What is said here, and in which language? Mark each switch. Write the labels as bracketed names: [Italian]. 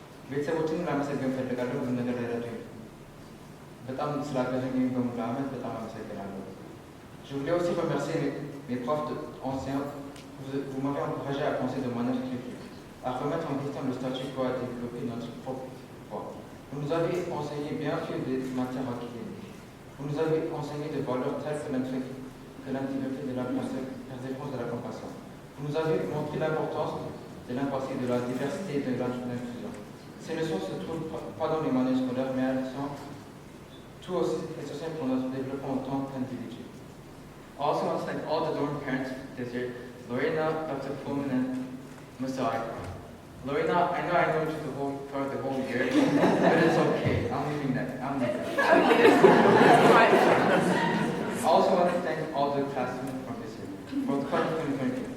[Amharic] ቤተሰቦችን ላመሰግን ፈልጋለሁ። ብዙ ነገር ረዱኝ። በጣም ስላገዙኝ በሙሉ ዓመት በጣም አመሰግናለሁ። [French] Je voulais aussi remercier mes profs anciens. Vous m'avez encouragé à penser de manière critique, à remettre en question le statu quo et à développer notre propre foi. Vous nous avez enseigné bien sûr des matières académiques. Vous nous avez enseigné des valeurs telles que l'intégrité de la personne, la défense de la compassion. Vous nous avez montré l'importance de l'empathie, de la diversité et de l'inclusion. Ces leçons se trouvent pas dans les manuels scolaires, mais elles sont tout aussi essentielles pour notre développement en tant qu'individu. [English] I also want to thank all the dorm parents this year, Lorena, Dr. Philemon, and Makai. Lorena, I know you for the whole year, but it's okay. I'm leaving that. I also want to thank all the classmates from this year for the class of 2020.